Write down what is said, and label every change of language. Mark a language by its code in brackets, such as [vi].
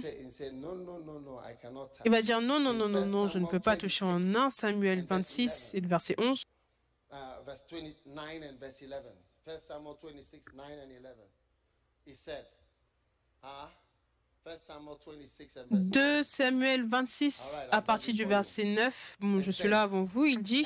[en] say, no, no, no, no, I cannot touch. [fr] il va dire non, non, non, non, non, je ne peux pas toucher en 1 Samuel 26 et le verset 11. [en] Verse 29 and verse 11. 1 Samuel 26, 9 and 11. He said, 1 Samuel 26 and verse [fr] 2 Samuel 26 à partir du verset 9. Bon, je suis là avant vous, il dit,